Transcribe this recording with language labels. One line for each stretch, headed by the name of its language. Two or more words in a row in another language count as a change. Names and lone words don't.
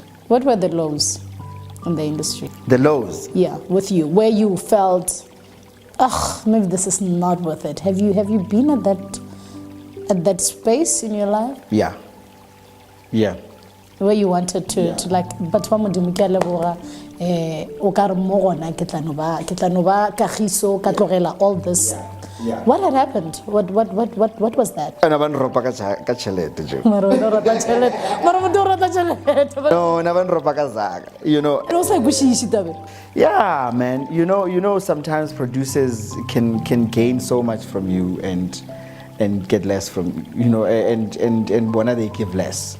English: What were the lows in the industry? The lows. Yeah, with you, where you felt ugh, maybe this is not worth it. Have you been at that space in your life? Yeah. Where you wanted to like, but
Northern Sotho: Modupe o ka re mo gona ke tla no ba Kagiso ka tlogela
English: all this. Yeah. What had happened? What was that? No,
Northern Sotho: nabanropa ka chelete.
English: You know. Yeah, man. You know, sometimes producers can gain so much from you and get less from you, and when they give less.